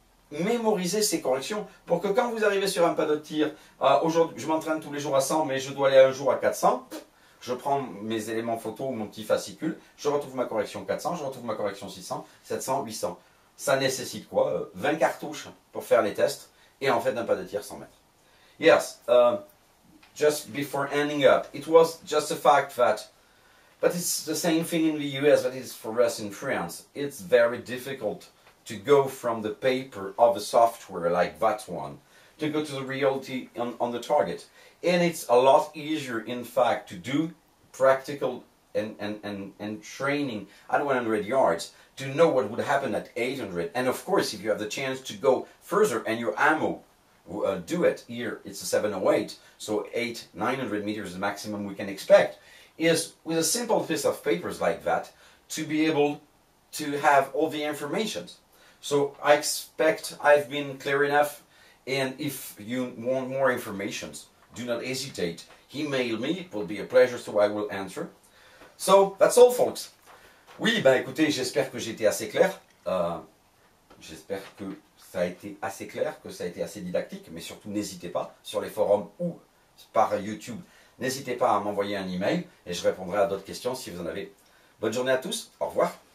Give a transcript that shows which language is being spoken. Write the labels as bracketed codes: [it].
[fr] mémoriser ces corrections, pour que quand vous arrivez sur un pas de tir, aujourd'hui je m'entraîne tous les jours à 100 mais je dois aller un jour à 400, je prends mes éléments photo, mon petit fascicule, je retrouve ma correction 400, je retrouve ma correction 600, 700, 800. Ça nécessite quoi? 20 cartouches pour faire les tests, et en fait un pas de tir 100 mètres. [en] Yes, just before ending up, it was just a fact that, but it's the same thing in the US that is for us in France. It's very difficult to go from the paper of a software like that one to go to the reality on the target. And it's a lot easier, in fact, to do practical and training at 100 yards to know what would happen at 800. And of course, if you have the chance to go further and your ammo, do it. Here, it's a 708, so 900 meters is the maximum we can expect. Is with a simple piece of papers like that to be able to have all the information. So I expect I've been clear enough, and if you want more information, do not hesitate. Email me, it will be a pleasure, so I will answer. So, that's all, folks. [fr] Oui, ben écoutez, j'espère que j'ai été assez clair. J'espère que ça a été assez clair, que ça a été assez didactique, mais surtout n'hésitez pas, sur les forums ou par YouTube, n'hésitez pas à m'envoyer un email et je répondrai à d'autres questions si vous en avez. Bonne journée à tous, au revoir.